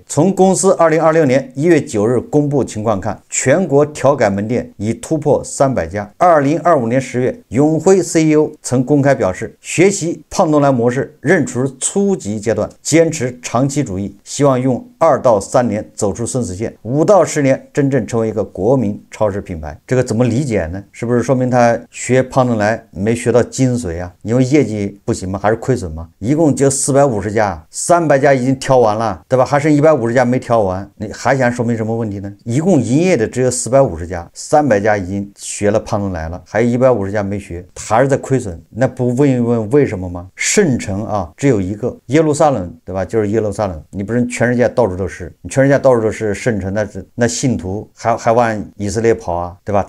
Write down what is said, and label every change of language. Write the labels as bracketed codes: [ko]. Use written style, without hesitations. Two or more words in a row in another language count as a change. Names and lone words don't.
[zh] 從公司2026年1月9日公布情況看，全國調改門店已突破300家。2025年10月，永輝 CEO 曾公開表示，學習胖東來模式仍處於初級階段，堅持長期主義，希望用2到3年走出生死線，5到10年真正成為一個國民超市品牌。這個怎麼理解呢？是不是說明他學胖東來沒學到精髓啊？因為業績不行嗎？還是虧損嗎？一共就450 250家，300家已經挑完了，对吧？还剩150家没挑完，你还想说明什么問題呢？一共營業的只有450家，300家已經學了胖東來了，還有150家沒學，還是在虧損。那不問一問為什麼嗎？聖城啊，只有一個耶路撒冷，對吧？就是耶路撒冷，你不是全世界到處都是，你全世界到處都是聖城，那信徒還往以色列跑啊，對吧？